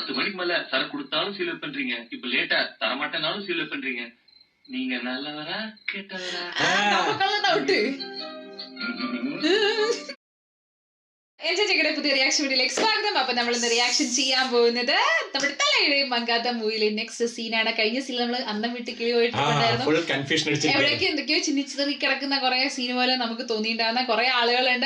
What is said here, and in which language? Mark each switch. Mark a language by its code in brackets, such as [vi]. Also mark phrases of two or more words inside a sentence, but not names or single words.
[ta] 10 மணிக்கு மேல சரக்கு கொடுத்தாலும் சீல் பண்றீங்க, இப்ப லேட்டா தரமாட்டேனாலும் சீல் பண்றீங்க. நீங்க நல்லவரா கேட்டவரா? [ml] ചേച്ചിയുടെ പുതിയ റിയാക്ഷൻ വീഡിയോയിലേക്ക് സ്വാഗതം. അപ്പൊ നമ്മൾ ഇന്ന് റിയാക്ഷൻ ചെയ്യാൻ പോകുന്നത് നമ്മുടെ തലയുടെ മങ്കാത്ത മൂവിയിലെ നെക്സ്റ്റ് സീനാണ്. കഴിഞ്ഞ സീൻ നമ്മൾ അന്നം വിട്ട് കിളി പോയിട്ടുണ്ടായിരുന്നു. എവിടേക്ക് എന്തൊക്കെയോ ചിന്നിച്ചിതറി കിടക്കുന്ന കുറെ സീൻ പോലെ നമുക്ക് തോന്നിയിട്ടുണ്ടാകുന്ന കുറെ ആളുകളുണ്ട്.